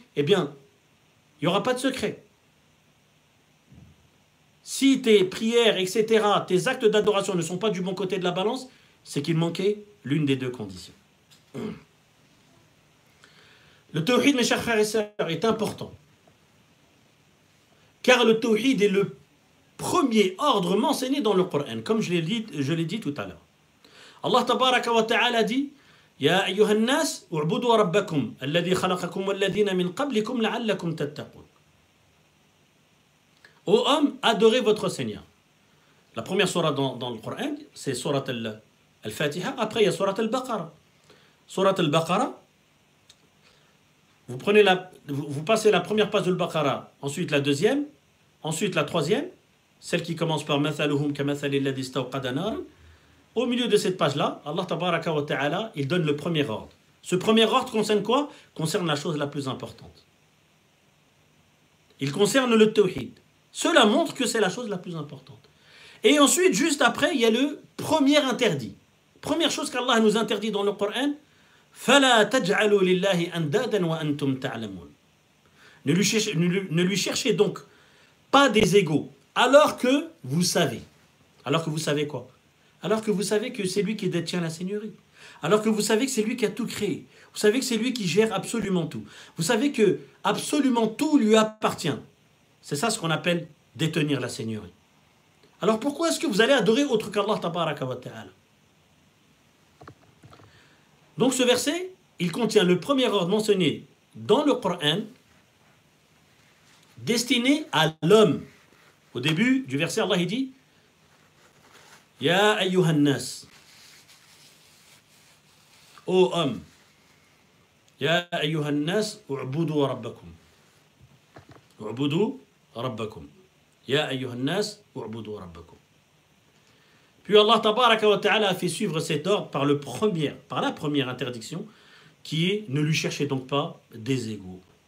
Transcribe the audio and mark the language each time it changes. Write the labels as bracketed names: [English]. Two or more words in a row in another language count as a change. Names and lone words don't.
[French] Eh bien, il n'y aura pas de secret. Si tes prières, etc., tes actes d'adoration ne sont pas du bon côté de la balance, c'est qu'il manquait l'une des deux conditions. Le tawhid, mes chers frères et sœurs, est important. Car le tawhid est le premier ordre mentionné dans le Coran, comme je l'ai dit tout à l'heure. [Arabic] الله تبارك وتعالى dit يا أيها الناس اعبدوا ربكم الذي خلقكم والذين من قبلكم لعلكم تتقون. [French] Ô hommes, adorez votre Seigneur. La première surah dans le Coran, c'est surah al-Fatiha. Après, il y a surah al-Baqarah. Surah al-Baqarah, vous passez la première page de al-Baqarah, ensuite la deuxième, ensuite la troisième, celle qui commence par [Arabic] مثلهم كمثل الذي استوقد نارا. [French] Au milieu de cette page-là, [Arabic] الله تبارك وتعالى, [French] il donne le premier ordre. Ce premier ordre concerne quoi? Concerne la chose la plus importante. Il concerne le tawhid. Cela montre que c'est la chose la plus importante. Et ensuite, juste après, il y a le premier interdit. Première chose qu'Allah nous interdit dans le Coran, [Arabic] فَلَا تَجْعَلُوا لِلَّهِ أَنْدَادًا وَأَنْتُمْ تَعْلَمُونَ. [French] Ne lui cherchez donc pas des égaux, alors que vous savez. Alors que vous savez quoi? Alors que vous savez que c'est lui qui détient la seigneurie. Alors que vous savez que c'est lui qui a tout créé. Vous savez que c'est lui qui gère absolument tout. Vous savez que absolument tout lui appartient. C'est ça ce qu'on appelle détenir la seigneurie. Alors pourquoi est-ce que vous allez adorer autre qu' [Arabic] الله تبارك وتعالى? [French] Donc ce verset, il contient le premier ordre mentionné dans le Coran, destiné à l'homme. Au début du verset, Allah il dit [Arabic] يا أيها الناس. [French] Ô homme. [Arabic] يا أيها الناس, اعبدوا ربكم. اعبدوا ربكم. يا أيها الناس اعبدوا ربكم. [French] Puis [Arabic] الله تبارك وتعالى [French] a fait suivre cet ordre par la première interdiction, qui est ne lui cherchez donc pas des égaux.